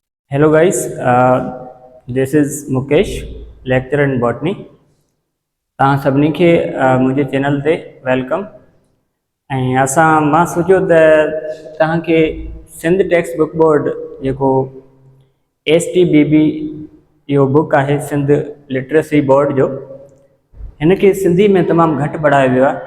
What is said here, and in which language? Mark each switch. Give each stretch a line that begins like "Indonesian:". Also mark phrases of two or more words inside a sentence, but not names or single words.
English: Hello guys, this is Mukesh, lecturer in botany.
Sindhi: तव्हां सभिनी खे मुंहिंजे चैनल ते वेलकम। ऐं मां सोचियो त तव्हांखे सिंध टेक्स्ट बुक बोर्ड जेको STBB इहो बुक आहे सिंध लिटरेसी बोर्ड जो, हिन खे सिंधी में तमामु घटि पढ़ायो वियो आहे।